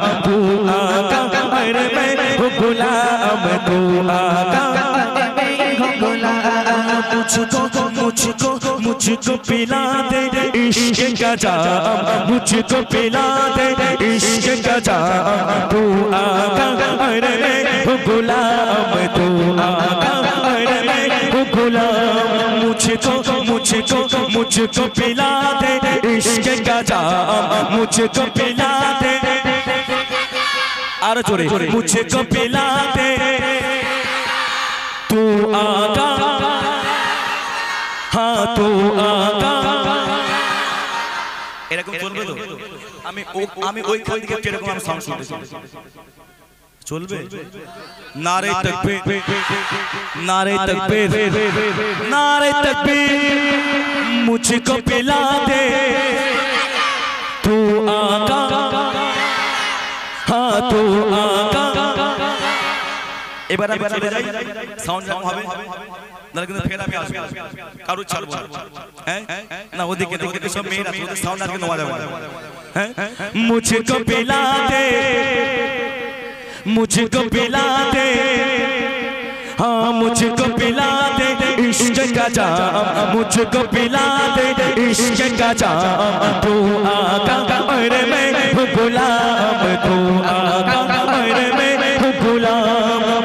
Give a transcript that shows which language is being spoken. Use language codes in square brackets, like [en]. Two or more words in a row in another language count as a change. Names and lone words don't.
[hi] तू आका, मेरे मैं हूँ गुलाम, तू आका, मुझको पिला दे इश्क का जाम, मुझको पिला दे इश्क का जाम। तू आका, अरे मैं हूँ गुलाम, तू आका, अरे मैं हूँ गुलाम। मुझको पिला दे इश्क का जाम, मुझको पिला दे। [bn] আরো জোরে, [hi] मुझको पिला दे तू आका, हाँ तू आका। [bn] এরকম চলবে তো? আমি ওইখান থেকে কিরকম আমি সাউন্ড শুনতে চাই, চলবে? [hi] नारे तकबीर, नारे तकबीर, नारे तकबीर। मुझको पिला दे तू आका, हाँ तू आका। [bn] এবার আমি চলে যাই, সাউন্ড যখন হবে না কিন্তু ফের আমি আসবো, কারো ছাড়বো হ্যাঁ না। ওদিকে ওদিকে সব মেয়েরা আছে, ওদের সাউন্ড আর কি নেওয়া যাবে না হ্যাঁ। [hi] मुझको पिला दे, मुझको पिला दे, हाँ मुझको पिला दे इश्क का जाम, मुझको पिला दे इश्क का जाम। तू आका, अरे मैं हूँ गुलाम, तू आका, अरे मैं हूँ गुलाम।